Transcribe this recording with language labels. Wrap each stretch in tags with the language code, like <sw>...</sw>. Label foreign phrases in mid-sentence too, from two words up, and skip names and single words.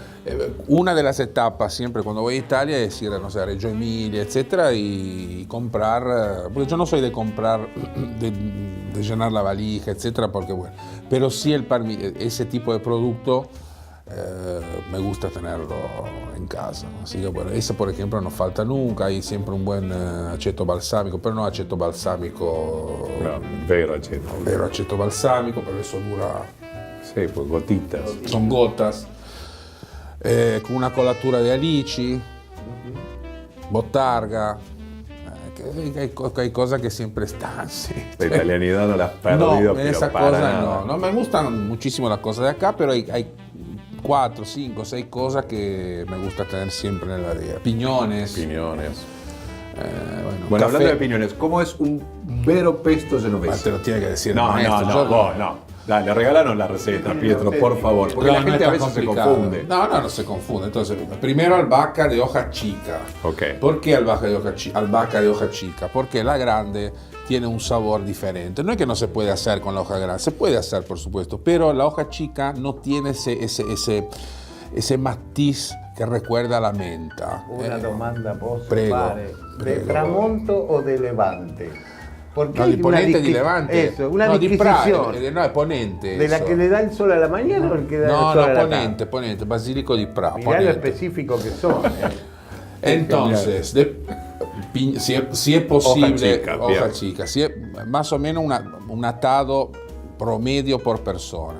<es>Una de las etapas siempre cuando voy a Italia es ir, no sé, a Reggio Emilia, etcétera, y comprar, porque yo no soy de comprar, de llenar la valija, etcétera, porque bueno, pero sí ese tipo de producto me gusta tenerlo en casa. Así que bueno, ese por ejemplo no falta nunca, hay siempre un buen aceto balsámico, pero no aceto balsámico,</es> <it>No, vero aceto. vero aceto</it> <es>balsámico, pero eso dura, Sí, pues gotitas. son gotas. Con una colatura de alici, botarga, que hay cosas que siempre están. Sí. La italianidad no la has perdido, No, en pero esa para cosa nada. no me gustan muchísimo las cosas de acá, pero hay 4, 5, 6 cosas que me gusta tener siempre en la heladera. Piñones. Piñones. Bueno, Hablando de piñones, ¿cómo es un</es> <it>vero pesto genovese?</it> <es>Te lo tiene que decir el No, maestro. no, Yo vos no. Dale, regálanos la receta, Pietro, por favor. Porque la no gente es a tan veces se complicado. confunde. No se confunde. Entonces, primero albahaca de hoja chica. Ok. ¿Por qué albahaca de hoja chica? Porque la grande tiene un sabor diferente. No es que no se puede hacer con la hoja grande, se puede hacer, por supuesto, pero la hoja chica no tiene ese matiz que recuerda a la menta.</es> <it>Una domanda posso Prego,</it> <es>fare. ¿De</es> <it>prego.</it> <es>Tramonto o de Levante? Porque No, hay</es> <it>di Ponente</it> <es>una</es> <it>di Levante.</it> <es>Eso, una no,</es> <it>di</it> <es>disquisición.</es> <it>no, è Ponente.</it> <es>¿De la eso. que le da el sol a la mañana o el que da No, el sol a la</es> <it>Ponente, Ponente, Basilico di Pra.</it> <es>tarde? Mirá lo</es> <it>Ponente.</it> <es>específico que son. Entonces, si es posible, Hoja chica, bien. chica, si es más o menos un atado promedio por persona.</es>